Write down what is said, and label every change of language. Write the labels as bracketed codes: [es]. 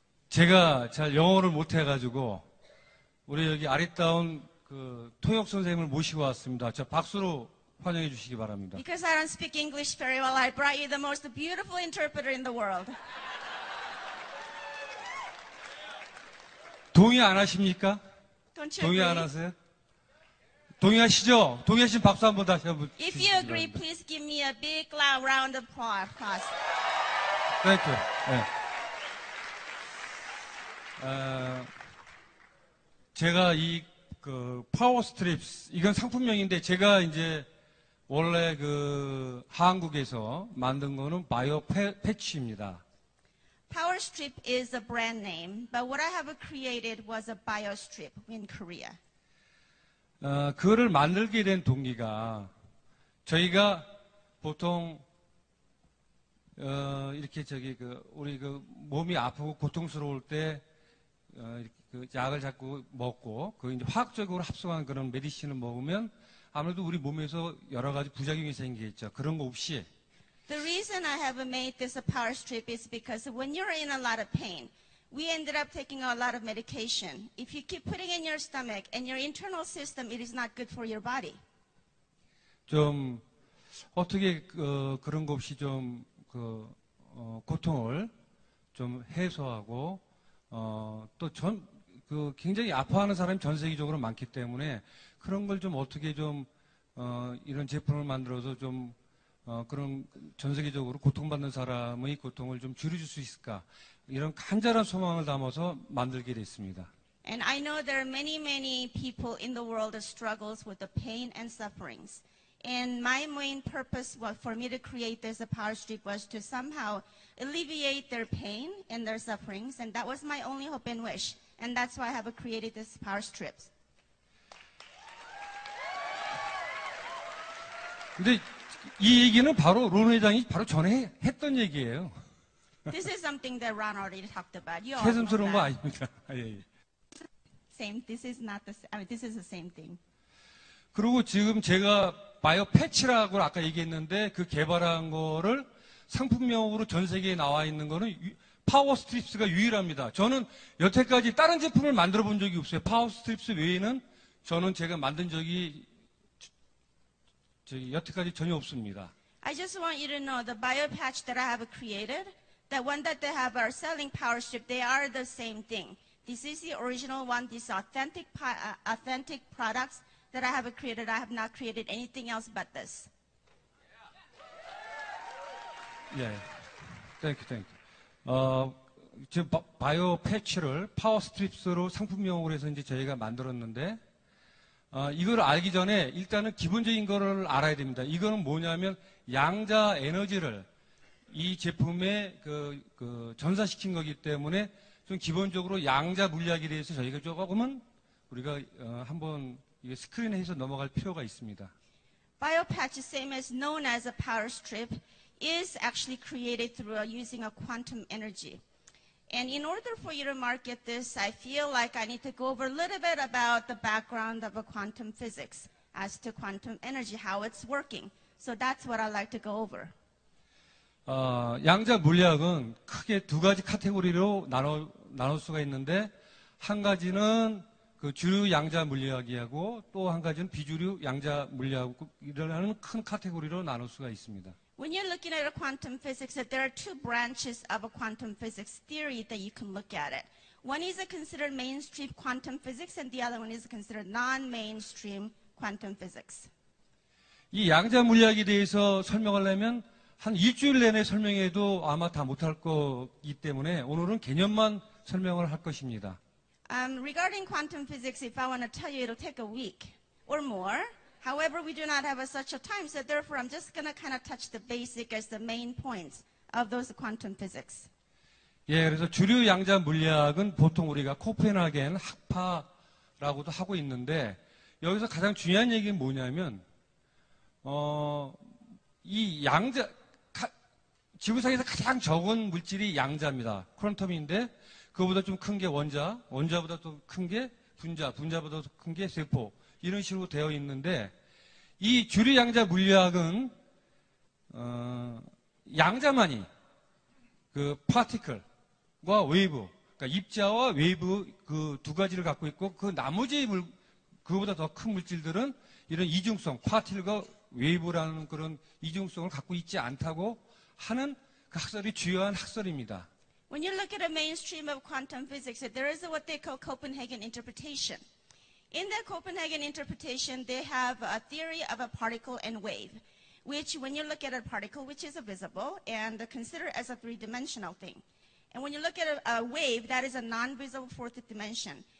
[ko] 제가 잘 영어를 못해가지고 우리 여기 아리따운 그 통역 선생님을 모시고 왔습니다. 저 박수로 환영해 주시기 바랍니다. [en] Because I don't speak English very well, I brought you the most beautiful interpreter in the world. [ko] 동의 안 하십니까? [en] Don't you [ko] 동의 [en] agree? [ko] 안 하세요? 동의하시죠? 동의하시면 박수 한번 다시 한번. [en] If you agree, please give me a big loud round of applause. Thank you. 네. [ko] 제가 그 파워 스트립스, 이건 상품명인데 제가 이제 원래 그 한국에서 만든 거는 바이오 패치입니다. [en] PowerStrip is a brand name, but what I have created was a BioStrip in Korea. [ko] 그거를 만들게 된 동기가 저희가 보통 이렇게 우리 그 몸이 아프고 고통스러울 때 그 약을 자꾸 먹고 그 이제 화학적으로 합성한 그런 메디신을 먹으면 아무래도 우리 몸에서 여러 가지 부작용이 생기겠죠. 그런 거 없이. [en] The reason I have made this a PowerStrip is because when you're in a lot of pain, we ended up taking a lot of medication. If you keep putting in your stomach and your internal system, it is not good for your body. 좀 어떻게 그런 거 없이 좀 고통을 좀 해소하고 또 굉장히 아파하는 사람이 전 세계적으로 많기 때문에 그런 걸 좀 어떻게 좀 이런 제품을 만들어서 좀 그런 전 세계적으로 고통받는 사람의 고통을 좀 줄여줄 수 있을까, 이런 간절한 소망을 담아서 만들게 됐습니다. And I know there are many people in the world that struggles with the pain and sufferings. And my main purpose for me to create this PowerStrip was to somehow alleviate their pain and their sufferings, and that was my only hope and wish. And that's why I have created this PowerStrips. [ko] 근데 이 얘기는 바로 론 회장이 바로 전에 했던 얘기예요. [en] This is something that Ron already talked about. You all know [ko] 새삼스러운 거 [en] that. [ko] 아닙니까? 예. [en] Same. This is not the. I mean, this is the same thing. [ko] 그리고 지금 제가 바이오 패치라고 아까 얘기했는데 그 개발한 거를 상품명으로 전 세계에 나와 있는 거는 파워 스트립스가 유일합니다. 저는 여태까지 다른 제품을 만들어 본 적이 없어요. 파워 스트립스 외에는 저는 제가 만든 적이 여태까지 전혀 없습니다. [en] I just want you to know the biopatch that I have created, the one that they have are selling Power Strip, they are the same thing. This is the original one. These authentic products that I have created. I have not created anything else but this. [ko] 예, 땡큐. 지금 바이오 패치를 파워 스트립스로 상품명으로 해서 이제 저희가 만들었는데, 이걸 알기 전에 일단은 기본적인 거를 알아야 됩니다. 이거는 뭐냐면 양자 에너지를 이 제품에 전사시킨 거기 때문에 좀 기본적으로 양자 물리학에 대해서 저희가 조금은 우리가 한번 스크린에 해서 넘어갈 필요가 있습니다. [en] Biopatch, same as known as a power strip, is actually created through using a quantum energy. And in order for you to market this, I feel like I need to go over a little bit about the background of a quantum physics as to quantum energy, how it's working. So that's what I'd like to go over. [ko] 양자 물리학은 크게 두 가지 카테고리로 나눌 수가 있는데, 한 가지는 그 주류 양자 물리학이하고 또 한 가지는 비주류 양자 물리학이라는 큰 카테고리로 나눌 수가 있습니다. [en] When you're looking at a quantum physics, there are two branches of a quantum physics theory that you can look at it. One is considered mainstream quantum physics, and the other one is considered non-mainstream quantum physics. [ko] 이 양자 물리학에 대해서 설명하려면 한 일주일 내내 설명해도 아마 다 못할 거기 때문에 오늘은 개념만 설명을 할 것입니다. [en] Regarding quantum physics, if I want to tell you, it'll take a week or more. However, we do not have such a time, so therefore I'm just going to kind of touch the basic as the main points of those quantum physics. [ko] 예, 그래서 주류 양자 물리학은 보통 우리가 코펜하겐 학파라고도 하고 있는데, 여기서 가장 중요한 얘기는 뭐냐면, 이 양자, 지구상에서 가장 적은 물질이 양자입니다. 퀀텀인데, 그거보다 좀 큰 게 원자, 원자보다 더 큰 게 분자, 분자보다 더 큰 게 세포, 이런 식으로 되어 있는데, 이 주류 양자 물리학은 양자만이 그 파티클과 웨이브, 그러니까 입자와 웨이브 그 두 가지를 갖고 있고, 그 나머지 그거보다 더 큰 물질들은 이런 이중성, 파티클과 웨이브라는 그런 이중성을 갖고 있지 않다고 하는 그 학설이 주요한 학설입니다. [en] When you look at a mainstream of quantum physics, there is what they call Copenhagen interpretation. In the Copenhagen interpretation, they have a theory of a particle and wave, which when you look at a particle, which is visible, and consider as a three-dimensional thing. And when you look at a wave, that is a non-visible fourth dimension.